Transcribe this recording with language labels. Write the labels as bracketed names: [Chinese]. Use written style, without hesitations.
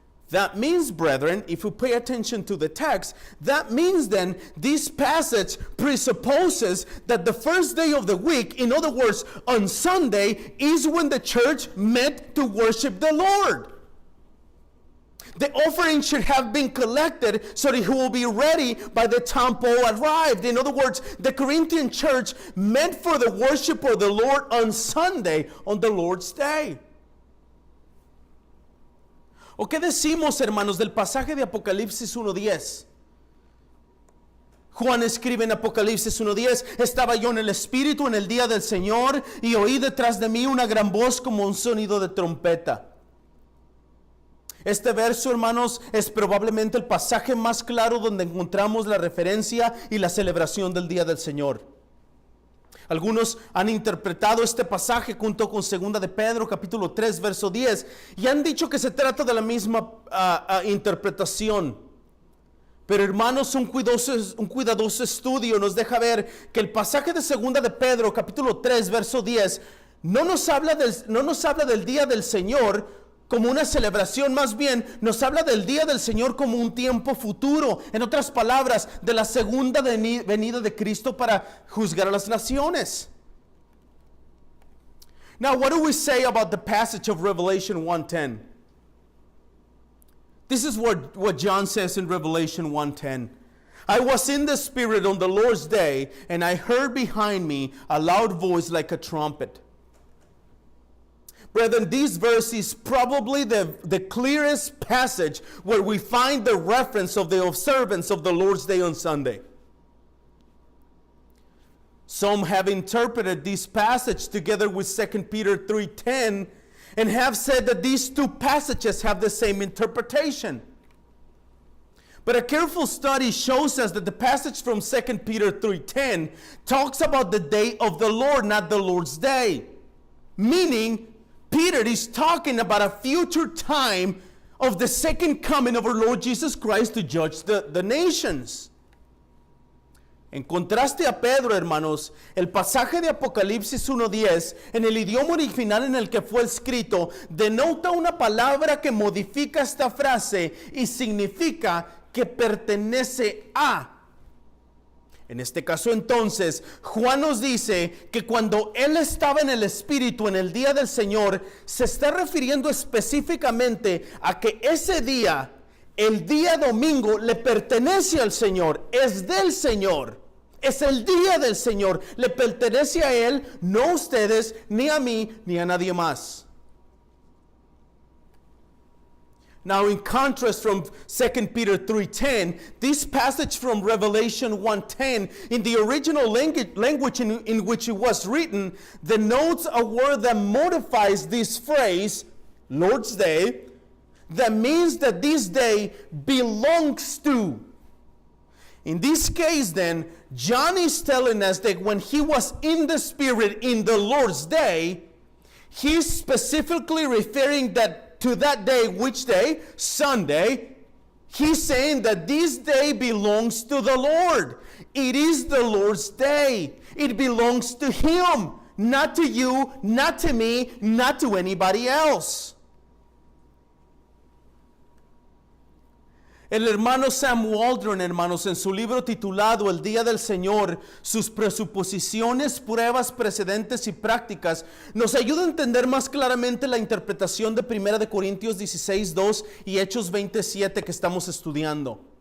[English] That means, brethren, if you pay attention to the text, that means then this passage presupposes that the first day of the week, in other words, on Sunday, is when the church met to worship the Lord. The offering should have been collected so that he will be ready by the time Paul arrived. In other words, the Corinthian church met for the worship of the Lord on Sunday, on the Lord's day. [Spanish] ¿O qué decimos, hermanos, del pasaje de Apocalipsis 1:10? Juan escribe en Apocalipsis 1:10, estaba yo en el Espíritu en el día del Señor y oí detrás de mí una gran voz como un sonido de trompeta. Este verso, hermanos, es probablemente el pasaje más claro donde encontramos la referencia y la celebración del día del Señor. Algunos han interpretado este pasaje junto con 2 de Pedro capítulo 3 verso 10 y han dicho que se trata de la misma interpretación. Pero hermanos, un cuidadoso estudio nos deja ver que el pasaje de 2 de Pedro capítulo 3 verso 10 no nos habla del día del Señor como una celebración, más bien nos habla del día del Señor como un tiempo futuro. En otras palabras, de la segunda venida de Cristo para juzgar a las naciones. [English] Now, what do we say about the passage of Revelation 1:10? This is what John says in Revelation 1:10. I was in the Spirit on the Lord's day, and I heard behind me a loud voice like a trumpet. Brethren, this verse is probably the clearest passage where we find the reference of the observance of the Lord's Day on Sunday. Some have interpreted this passage together with 2 Peter 3:10 and have said that these two passages have the same interpretation. But a careful study shows us that the passage from 2 Peter 3:10 talks about the day of the Lord, not the Lord's Day. Meaning, Peter is talking about a future time of the second coming of our Lord Jesus Christ to judge the nations. [Spanish] En contraste a Pedro, hermanos, el pasaje de Apocalipsis 1:10, en el idioma original en el que fue escrito, denota una palabra que modifica esta frase y significa que pertenece a. En este caso entonces, Juan nos dice que cuando él estaba en el Espíritu en el día del Señor, se está refiriendo específicamente a que ese día, el día domingo, le pertenece al Señor, es del Señor, es el día del Señor, le pertenece a él, no a ustedes, ni a mí, ni a nadie más. [English] Now, in contrast from 2 Peter 3:10, this passage from Revelation 1:10, in the original language in which it was written, denotes a word that modifies this phrase, Lord's Day, that means that this day belongs to. In this case, then, John is telling us that when he was in the Spirit in the Lord's Day, he's specifically referring to that day. Which day? Sunday. He's saying that this day belongs to the Lord. It is the Lord's day. It belongs to Him, not to you, not to me, not to anybody else. [Spanish] El hermano Sam Waldron, hermanos, en su libro titulado El Día del Señor, sus presuposiciones, pruebas, precedentes y prácticas, nos ayuda a entender más claramente la interpretación de 1 de Corintios 16:2 y Hechos 20:7 que estamos estudiando.